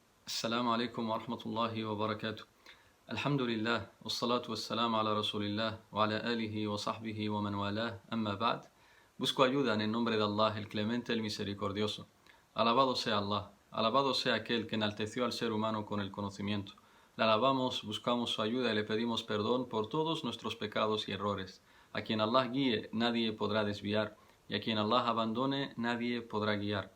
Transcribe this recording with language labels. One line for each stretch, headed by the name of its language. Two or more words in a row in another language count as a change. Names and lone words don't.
Arabic: السلام عليكم ورحمة الله وبركاته. الحمد لله والصلاة والسلام على رسول الله وعلى آله وصحبه ومن والاه. أما بعد.
Spanish: Busco ayuda en el nombre de Allah, el clemente, el misericordioso. Alabado sea Allah, alabado sea aquel que enalteció al ser humano con el conocimiento. Le alabamos, buscamos su ayuda y le pedimos perdón por todos nuestros pecados y errores. A quien Allah guíe, nadie podrá desviar, y a quien Allah abandone, nadie podrá guiar.